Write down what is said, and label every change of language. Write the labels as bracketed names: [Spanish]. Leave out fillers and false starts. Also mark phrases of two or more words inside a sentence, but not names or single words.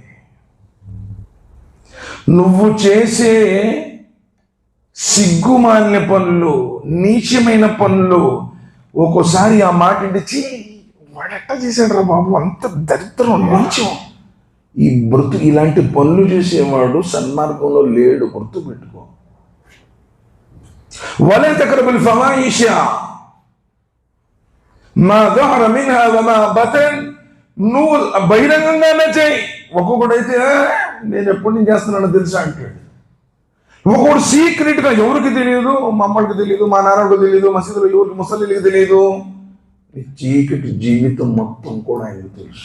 [Telugu] నువ్వు చేసే సిగ్గుమాలిన పనులు, నీచమైన పనులు, ఒక్కోసారి ఆ మాట ఇంటిచి వాడెట్టా చేశాడు రా బాబు, అంత దరిద్రం, నీచం. ఈ ఇలాంటి పనులు చేసేవాడు సన్మార్గంలో లేడు, గుర్తుపెట్టుకో. [Arabic] ولا تقربوا الفواحش ما ظهر منها وما بطن. [Telugu] నువ్వు బహిరంగంగానే చేయి. ఒక్కొక్కడైతే నేను ఎప్పటి నుంచి చేస్తున్నానో తెలుసా అంటాడు. ఒకడు సీక్రెట్ గా, ఎవరికి తెలియదు, మా అమ్మడికి తెలియదు, మా నాన్నకు తెలియదు, మసీదులో ఎవరికి ముసలికి తెలియదు. నీ చీకటి జీవితం మొత్తం కూడా ఆయనకు తెలుసు.